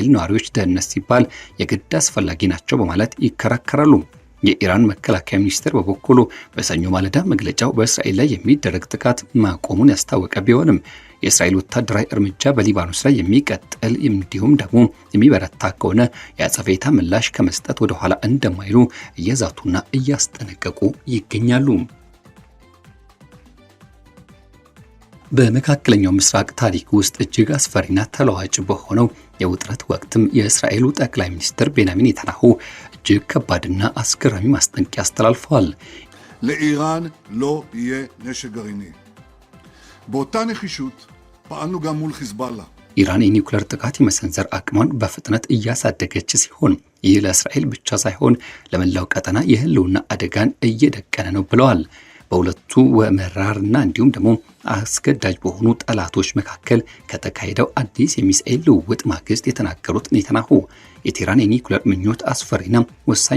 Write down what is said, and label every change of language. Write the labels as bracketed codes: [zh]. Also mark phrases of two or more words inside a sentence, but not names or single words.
[am] ነዋሪዎች ደህንነት ሲባል የግድ አስፈላጊ ናቸው በማለት ይከራከራሉ። የኢራን መከላከያ ሚኒስቴር በበኩሉ በሰኞ ማለዳ መግለጫው በእስራኤል ላይ የሚደረግ ጥቃት ማቆሙን ያስታወቀ ቢሆንም የእስራኤል ወታደራዊ እርምጃ በሊባኖስ ላይ የሚቀጥል እንዲሁም ደግሞ የሚበረታ ከሆነ የአጸፋ ምላሽ ከመስጠት ወደ ኋላ እንደማይሉ እየዛቱና እያስጠነቀቁ ይገኛሉ። በመካከለኛው ምስራቅ ታሪክ ውስጥ እጅግ አስፈሪና ተለዋጭ በሆነው የውጥረት ወቅትም የእስራኤሉ ጠቅላይ ሚኒስትር ቤንያሚን ኔታንያሁ እጅግ ከባድና አስገራሚ ማስጠንቀቂያ አስተላልፈዋል። [he] לאיראן לא יהיה נשק גרעיני. באותה נחישות פעלנו גם מול חיזבאללה. [am] ኢራን የኒውክሌር ጥቃት የመሰንዘር አቅሟን በፍጥነት እያሳደገች ሲሆን ይህ ለእስራኤል ብቻ ሳይሆን ለመላው ቀጠና የህልውና አደጋን እየደቀነ ነው ብለዋል። በሁለቱ መራርና እንዲሁም ደግሞ አስገዳጅ በሆኑ ጠላቶች መካከል ከተካሄደው አዲስ የሚሳኤል ልውውጥ ማግስት የተናገሩት ኔታንያሁ የቴህራን የኒውክሌር ምኞት አስፈሪና ወሳኝ